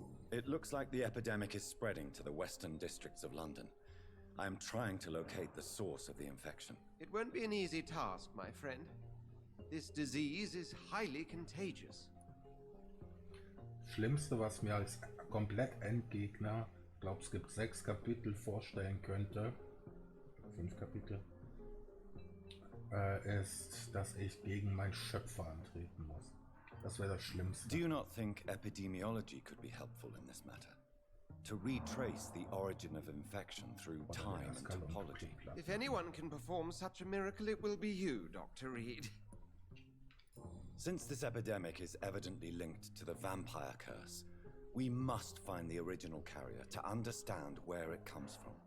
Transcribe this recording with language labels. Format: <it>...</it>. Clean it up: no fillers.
<en>It looks like the epidemic is spreading to the western districts of London. I am trying to locate the source of the infection. It won't be an easy task, my friend. This disease is highly contagious.</en> <de>Schlimmste, was mir als komplett Endgegner, ich glaube, es gibt 6 Kapitel, vorstellen könnte, 5 Kapitel, ist, dass ich gegen meinen Schöpfer antreten muss. Das wäre das Schlimmste.</de> <en>Do you not think epidemiology could be helpful in this matter? To retrace the origin of infection through time and topology. If anyone can perform such a miracle, it will be you, Dr. Reed. Since this epidemic is evidently linked to the vampire curse, we must find the original carrier to understand where it comes from.</en>